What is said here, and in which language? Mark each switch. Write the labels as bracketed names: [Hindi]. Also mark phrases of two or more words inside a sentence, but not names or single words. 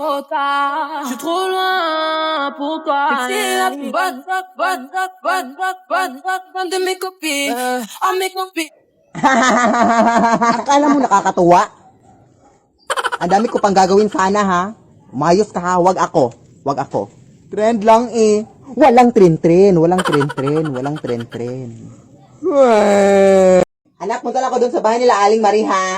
[French] Je suis trop loin pour toi. C'est la plus bonne de mes copines. Oh, mes copines. [Filipino] Akala mo nakakatuwa? Ang dami ko pang gagawin sana ha. Umayos ka ha, wag ako. Wag ako. Trend lang eh. Walang tren-tren. Anak, punta lang ako dun sa bahay nila Aling Marie ha.